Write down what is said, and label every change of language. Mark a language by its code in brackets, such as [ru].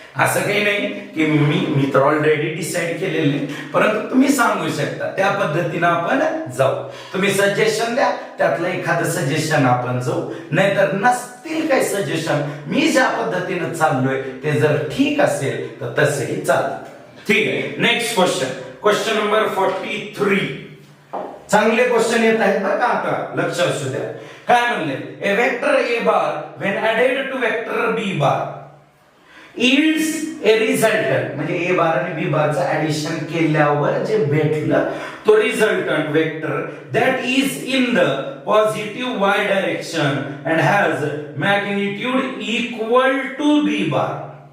[mr] असं काही नाही की मी तर ऑलरेडी डिसाइड केलेले, परंतु तुम्ही सांगू शकता. त्या पद्धतीने आपण जाऊ. तुम्ही सजेशन द्या, त्यातलं एखादं सजेशन आपण जाऊ. नाहीतर नसतील काही सजेशन, मी ज्या पद्धतीने चाललोय ते जर ठीक असेल तर तसंही चालतं. ठीक आहे. Next question, question number 43. चांगले क्वेश्चन येत आहेत बरं का? आता लक्ष असू द्या. काय म्हणले? [en] A vector A bar when added to vector B bar yields a resultant, [mr] म्हणजे ए बार आणि बी बारचं ऍडिशन केल्यावर जे भेटलं तो resultant vector [en] that is in the positive y direction and has magnitude equal to b bar.